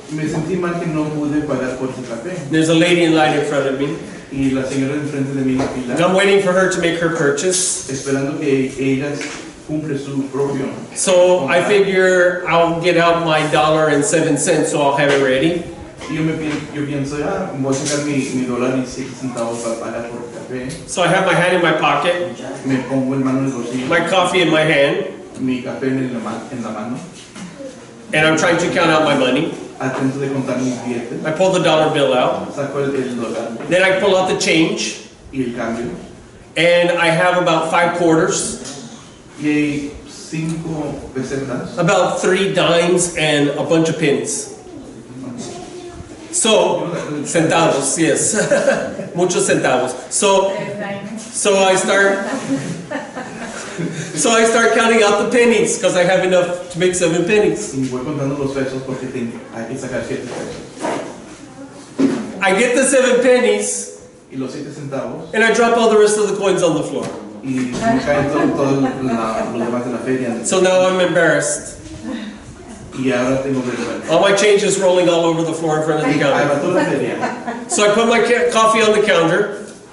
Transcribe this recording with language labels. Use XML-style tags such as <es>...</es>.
<es>Me sentí mal que no pude pagar por su café.</es> <en>There's a lady in line in front of me.</en> <es>Y la señora enfrente de mí en la</es> <en>And</en> <es>fila,</es> <en>I'm waiting for her to make her purchase.</en> <es>esperando que ella cumple su propio.</es> <en>So I figure I'll get out my $1.07 so I'll have it ready.</en> <es>Y yo pienso, voy a sacar mi $1.07 para pagar por el café.</es> <en>So I have my hand in my pocket,</en> <es>Me pongo el mano en el bolsillo,</es> <en>my coffee in my hand,</en> <es>mi café en la mano,</es> <en>and I'm trying to count out my money.</en> <es>atento de contar mis billetes.</es> <en>I pull the dollar bill out.</en> <es>Saco el dólar</es> <en>Then I pull out the change,</en> <es>y el cambio.</es> <en>and I have about 5 quarters,</en> <es>Y hay 5 pesetas.</es> <en>about 3 dimes, and a bunch of pennies. So, centavos, yes.</en> <es>Muchos centavos.</es> <en>So I start counting out the pennies because I have enough to make 7 pennies.</en> <es>Y voy contando los pesos porque hay que sacar 7 pesos.</es> <en>I get the 7 pennies</en> <es>Y los 7 centavos.</es> <en>and I drop all the rest of the coins on the floor.</en> <es>Y me caen todos los demás de la feria.</es> <en>So now I'm embarrassed.</en> <es>Y ahora tengo vergüenza.</es> <en>All my change is rolling all over the floor in front of the counter.</en> <es>va toda la feria.</es> <en>So I put my coffee on the counter</en>